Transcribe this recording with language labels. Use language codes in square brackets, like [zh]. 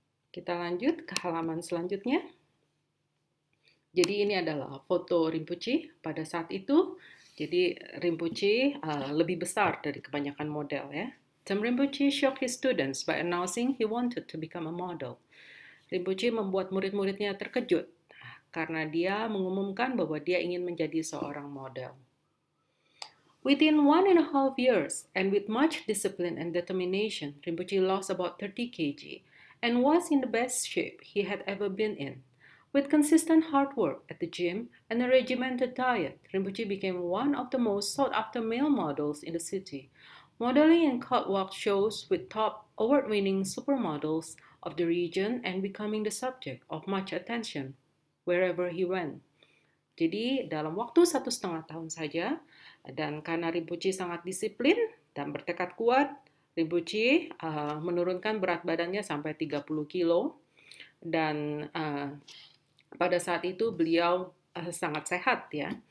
[id] Kita lanjut ke halaman selanjutnya. Jadi ini adalah foto Rinpoche pada saat itu. Jadi Rinpoche lebih besar dari kebanyakan model ya. [en] Tem Rinpoche shocked his students by announcing he wanted to become a model. [id] Rinpoche membuat murid-muridnya terkejut karena dia mengumumkan bahwa dia ingin menjadi seorang model. [en] Within 1.5 years, and with much discipline and determination, Rinpoche lost about 30 kg and was in the best shape he had ever been in. With consistent hard work at the gym and a regimented diet, Rinpoche became one of the most sought-after male models in the city, modeling in catwalk shows with top award-winning supermodels of the region and becoming the subject of much attention wherever he went. [id] Jadi dalam waktu 1,5 tahun saja, dan karena Rinpoche sangat disiplin dan bertekad kuat, Rinpoche menurunkan berat badannya sampai 30 kilo, dan pada saat itu beliau sangat sehat ya.